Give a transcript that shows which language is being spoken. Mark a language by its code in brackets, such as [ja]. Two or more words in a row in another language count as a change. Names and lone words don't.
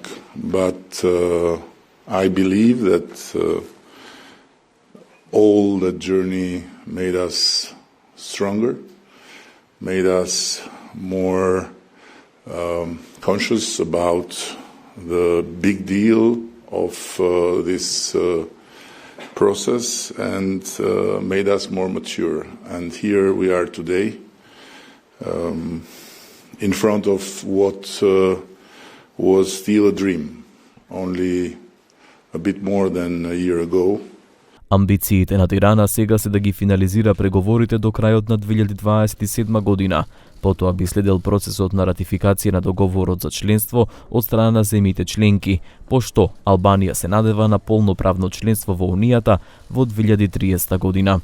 [en] But I believe that all that journey made us stronger, made us more conscious about the big deal of this process, and made us more mature. And here we are today, in front of what was still a dream, only a bit more than a year ago. [mk] Амбициите на Тирана сега се да ги финализира преговорите до крајот на 2027 година. Потоа би следел процесот на ратификација на договорот за членство од страна на земјите членки, пошто Албанија се надева на полноправно членство во Унијата во 2030 година.